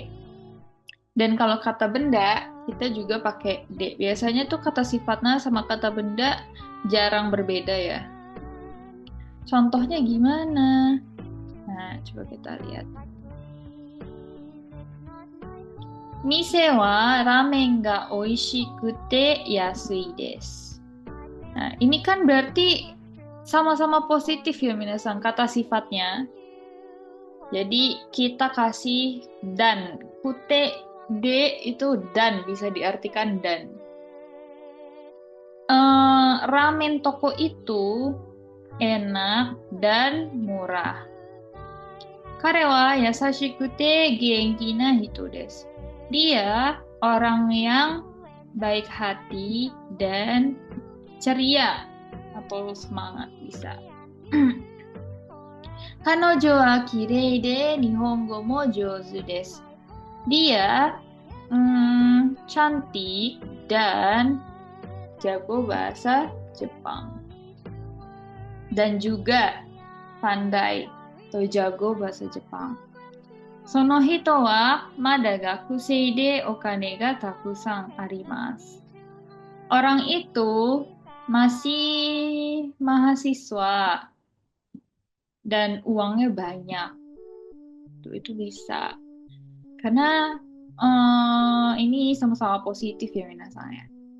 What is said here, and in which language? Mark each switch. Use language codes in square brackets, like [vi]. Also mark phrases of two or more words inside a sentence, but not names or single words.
[id] Dan kalau kata benda, kita juga pakai D. Biasanya tuh kata sifatnya sama kata benda jarang berbeda ya. Contohnya gimana? Nah, coba kita lihat. [ja] 店はラーメンがおいしくて安いです. [id] Nah, ini kan berarti sama-sama positif ya minasan kata sifatnya. Jadi kita kasih dan. Kute D itu dan, bisa diartikan dan. Ramen toko itu enak dan murah. [ja] 彼は優しくて元気な人です. [id] Dia orang yang baik hati dan ceria atau semangat bisa. [ja] 彼女はきれいで日本語も上手です. [id] Dia cantik dan jago bahasa Jepang. Dan juga pandai atau jago bahasa Jepang. [ja] その人はまだ学生でお金がたくさんあります. [id] Orang itu masih mahasiswa dan uangnya banyak. Itu bisa. Karena ini sama-sama positif ya minasan ya.